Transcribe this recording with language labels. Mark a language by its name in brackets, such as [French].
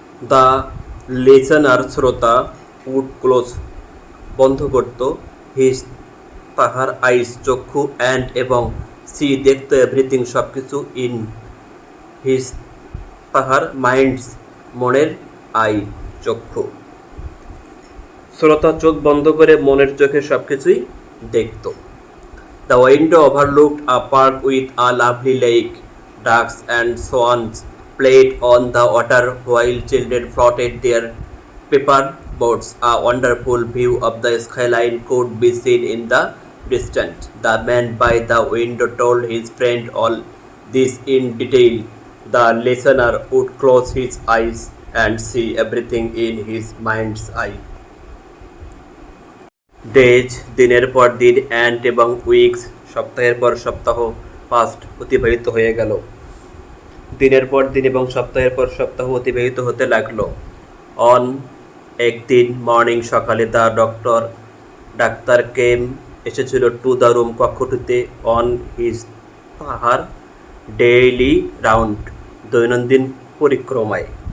[English] the listener [Bangla] শ্রোতা [English] would close [Bangla] বন্ধ করত [English] his [Bangla] তাহার [English] eyes [Bangla] চক্ষু [English] and [Bangla] এবং [English] see [Bangla] দেখতো [English] everything [Bangla] সব কিছু [English] in his [Bangla] তাহার [English] minds [Bangla] মনের [English] eye [Bangla] চক্ষু শ্রোতা চোখ বন্ধ করে মনের চোখে সব কিছুই দেখত। [English] The window overlooked a park with a lovely lake ducks and swans played on the water while children floated their paper boats. A wonderful view of the skyline could be seen in the distance. The man by the window told his friend all this in detail. The listener would close his eyes and see everything in his mind's eye. Days [Bangla] দিনের পর দিন [English] and [Bangla] এবং [English] weeks [Bangla] সপ্তাহের পর সপ্তাহ [English] past [Bangla] অতিবাহিত হয়ে গেল। দিনের পর দিন এবং সপ্তাহের পর সপ্তাহ অতিবাহিত হতে লাগলো। [English] on [Bangla] একদিন [English] morning [Bangla] সকালে [English] the doctor came [Bangla] এসেছিল [English] to the room [Bangla] কক্ষটিতে [English] on his [Bangla] তাহার [English] daily round [Bangla] দৈনন্দিন পরিক্রমায়।